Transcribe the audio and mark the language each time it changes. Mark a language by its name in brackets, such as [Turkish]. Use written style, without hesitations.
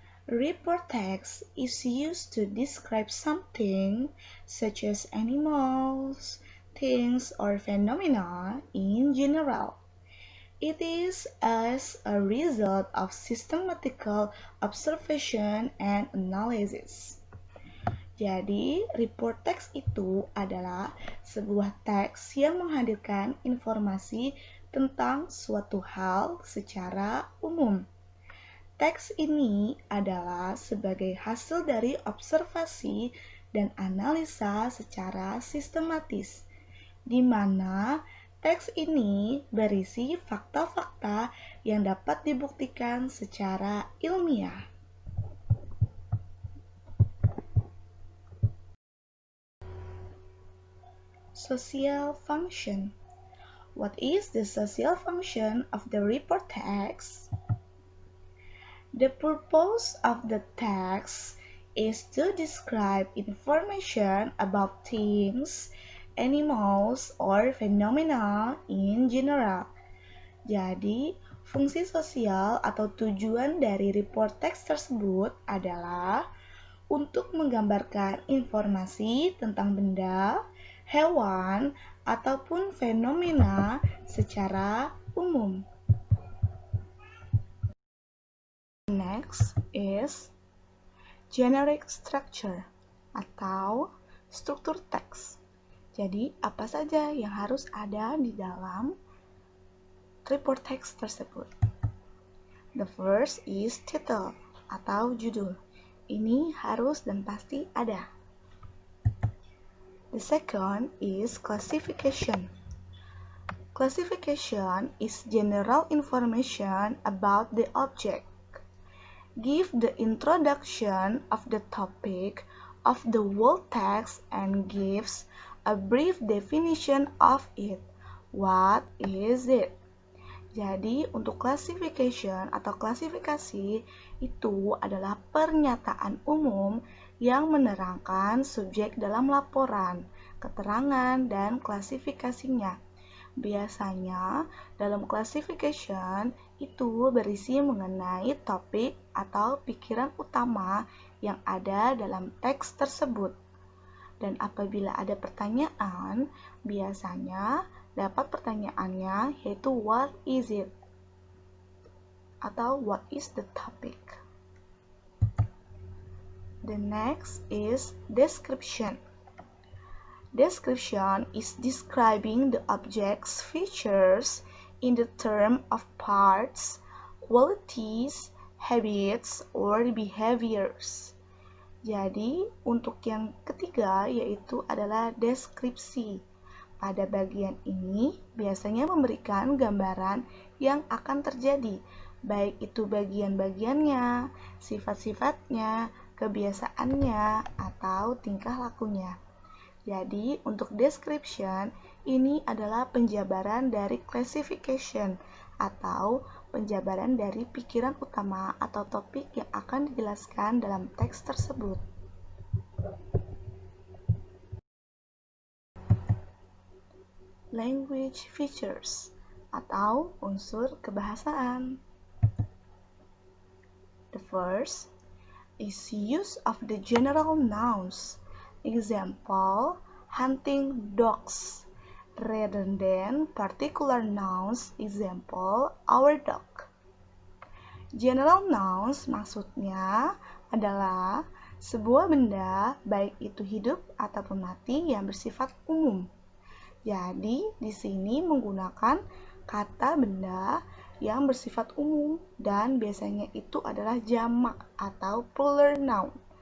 [English] Report text is used to describe something such as animals, things, or phenomena in general. It is as a result of systematical observation and analysis. [Indonesian] Jadi, report text itu adalah sebuah teks yang menghadirkan informasi tentang suatu hal secara umum. Teks ini adalah sebagai hasil dari observasi dan analisa secara sistematis, di mana teks ini berisi fakta-fakta yang dapat dibuktikan secara ilmiah. [English] Social function. What is the social function of the report text? The purpose of the text is to describe information about things, animals, or phenomena in general. [Indonesian] Jadi, fungsi sosial atau tujuan dari report text tersebut adalah untuk menggambarkan informasi tentang benda, hewan, ataupun fenomena secara umum. [English] Next is generic structure [Indonesian] atau struktur teks. Jadi, apa saja yang harus ada di dalam report text tersebut? [English] The first is title [Indonesian] atau judul. Ini harus dan pasti ada. [English] The second is classification. Classification is general information about the object. Give the introduction of the topic of the whole text and gives a brief definition of it. What is it? [Indonesian] Jadi, untuk classification atau klasifikasi itu adalah pernyataan umum yang menerangkan subjek dalam laporan, keterangan, dan klasifikasinya. Biasanya, dalam classification itu berisi mengenai topik atau pikiran utama yang ada dalam teks tersebut. Dan apabila ada pertanyaan, biasanya dapat pertanyaannya yaitu [English] what is it? Atau what is the topic? The next is description. Description is describing the object's features in the term of parts, qualities, habits, or behaviors. [Indonesian] Jadi, untuk yang ketiga yaitu adalah deskripsi. Pada bagian ini biasanya memberikan gambaran yang akan terjadi, baik itu bagian-bagiannya, sifat-sifatnya, kebiasaannya, atau tingkah lakunya. Jadi, untuk description, ini adalah penjabaran dari classification atau penjabaran dari pikiran utama atau topik yang akan dijelaskan dalam teks tersebut. [English] Language features [Indonesian] atau unsur kebahasaan. [English] The first is use of the general nouns. Example, hunting dogs, rather than particular nouns. Example, our dog. [Indonesian] General nouns maksudnya adalah sebuah benda, baik itu hidup ataupun mati, yang bersifat umum. Jadi, di sini menggunakan kata benda yang bersifat umum dan biasanya itu adalah jamak atau plural noun.